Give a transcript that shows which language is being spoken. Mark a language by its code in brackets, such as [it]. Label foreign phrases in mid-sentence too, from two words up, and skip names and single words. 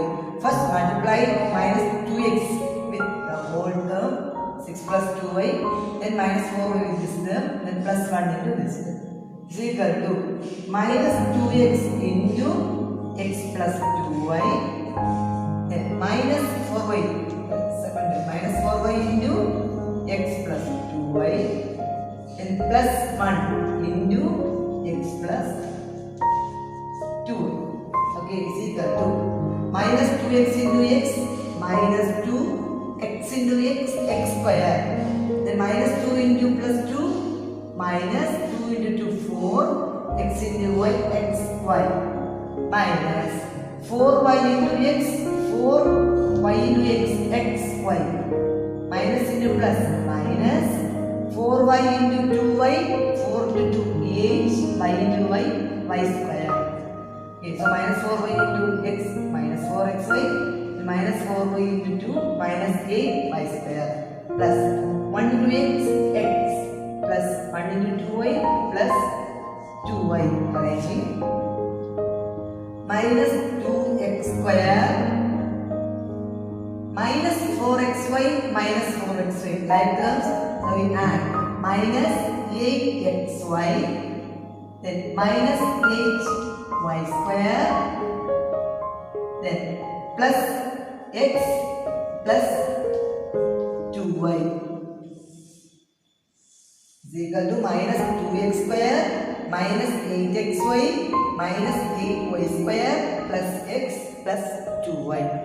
[en] First multiply minus 2x with the whole term, 6 plus 2y, then minus 4y with this term, then plus 1 into this term. Is equal to minus 2x into x plus 2y, then minus 4y, minus 4y into x plus 2y, then plus 1 into x plus 2. Okay, is equal to minus 2x into x minus 2x into x, x square. Then minus 2 into plus 2 minus 2 into 2, 4, x into y, x, y. Minus 4y into x, 4y into x, x, y. Minus into plus, minus 4y into 2y, 4 into 2, 8, y into y, y square. Okay, so minus 4y into x, minus 4xy, minus 4y into 2, minus 8y square, plus 1 into x, x, plus 1 into 2y, plus 2y, arranging. Minus 2x square, minus 4xy, minus 4xy, like terms. So we add minus 8xy, then minus 8y square, then plus x plus 2y is equal to minus 2x square minus 8xy minus 8y square plus x plus 2y.